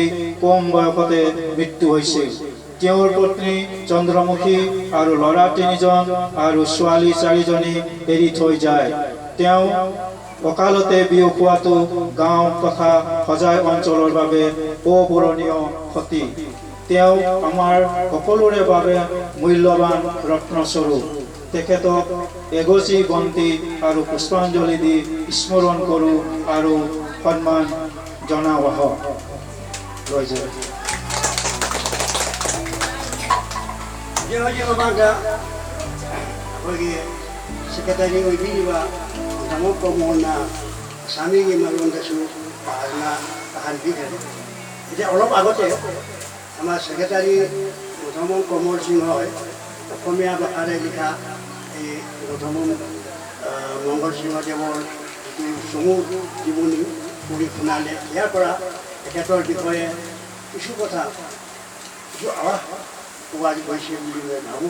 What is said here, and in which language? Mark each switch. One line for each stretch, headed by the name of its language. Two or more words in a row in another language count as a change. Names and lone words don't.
Assamese: কম বয়সতে মৃত্যু হৈছিল তেওঁৰ পত্নী চন্দ্ৰমুখী আৰু ল'ৰা 3জন আৰু ছোৱালী 4জনী এৰি থৈ যায় তেওঁ অকালতে বিয়োগ হোৱাটো গাঁও তথা সজাই অঞ্চলৰ বাবে অপূৰণীয় ক্ষতি তেওঁ আমাৰ সকলোৰে বাবে মূল্যৱান ৰত্নস্বৰূপ তেখেতক এগছি বন্তি আৰু পুষ্পাঞ্জলি দি স্মৰণ কৰোঁ আৰু সন্মান জনাও আহক
Manipuri: ꯑꯩꯈꯣꯏꯒꯤ ꯁꯦꯀ꯭ꯔꯦꯇꯔꯤ ꯑꯣꯏꯕꯤꯔꯤꯕ ꯗꯥꯃꯣ ꯄ꯭ꯔꯃꯣꯗꯅ ꯑꯁꯥꯃꯤꯒꯤ ꯃꯔꯣꯟꯗꯁꯨ ꯄꯥꯗꯨꯅ ꯇꯥꯍꯟꯕꯤꯈ꯭ꯔꯦ ꯏꯗꯤ
Assamese: অলপ আগতে আমাৰ ছেক্ৰেটাৰী গৌতম কমল সিংহই অসমীয়া ভাষাৰে লিখা এই গৌতম মংগল সিংহদেৱৰ চমু জীৱনী পঢ়ি শুনালে। ইয়াৰ পৰা তেখেতৰ বিষয়ে কিছু কথা কিছু আভাস পোৱা গৈছে বুলি মই ভাবোঁ।